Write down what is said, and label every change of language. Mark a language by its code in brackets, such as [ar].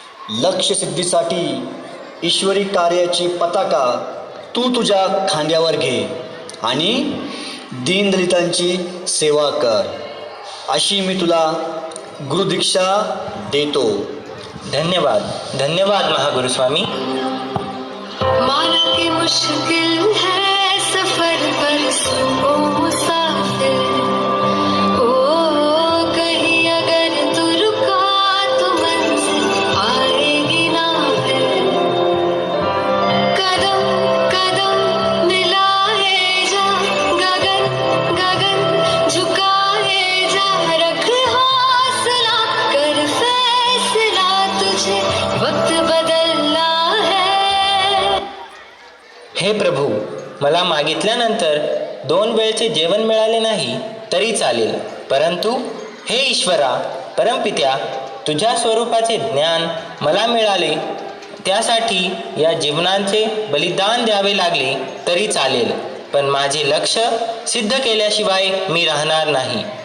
[mr] लक्ष्यसिद्धीसाठी ईश्वरी कार्याची पताका तू तुझ्या खांद्यावर घे आणि दीनदलितांची सेवा कर, अशी मी तुला गुरुदीक्षा देतो. धन्यवाद धन्यवाद महागुरुस्वामी. [hi] माना कि मुश्किल है सफर पर सुनो मुसाफिर, ओ कहीं अगर तू रुका तो मंजिल आएगी ना फिर. कदम कदम मिलाए जा, गगन गगन झुकाए जा, रख हौसला कर फैसला, तुझे वक्त बदलना है. [mr] हे प्रभू, मला मागितल्यानंतर 2 वेळचे जेवण मिळाले नाही तरी चालेल, परंतु हे ईश्वरा परमपित्या, तुझ्या स्वरूपाचे ज्ञान मला मिळाले, त्यासाठी या जीवनाचे बलिदान द्यावे लागले तरी चालेल, पण माझे लक्ष्य सिद्ध केल्याशिवाय मी राहणार नाही.